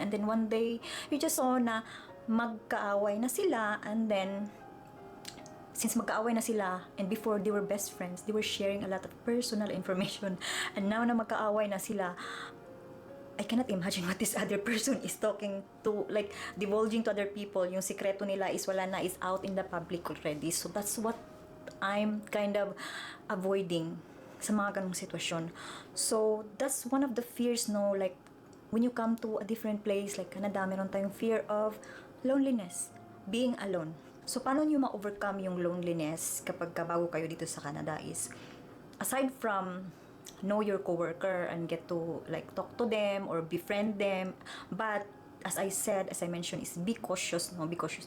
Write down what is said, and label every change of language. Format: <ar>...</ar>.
<en>And then one day, you just saw</en> <tl>na magkaaway na sila</tl> <en>and then since magkaaway na sila and before they were best friends, they were sharing a lot of personal information and now na magkaaway na sila, I cannot imagine what this other person is talking to, like, divulging to other people.</en> <tl>Yung sikreto nila is wala na,</tl> <en>is out in the public already. So that's what I'm kind of avoiding</en> <tl>sa mga ganong sitwasyon.</tl> <en>So that's one of the fears, no, like, when you come to a different place, like Canada,</en> <tl>meron tayong</tl> <en>fear of loneliness, being alone. So,</en> <tl>paano nyo ma-overcome yung loneliness kapag bago kayo dito sa Canada</tl> <en>is, aside from know your coworker and get to like talk to them or befriend them, but as I said, as I mentioned, is be cautious, no? Be cautious.</en>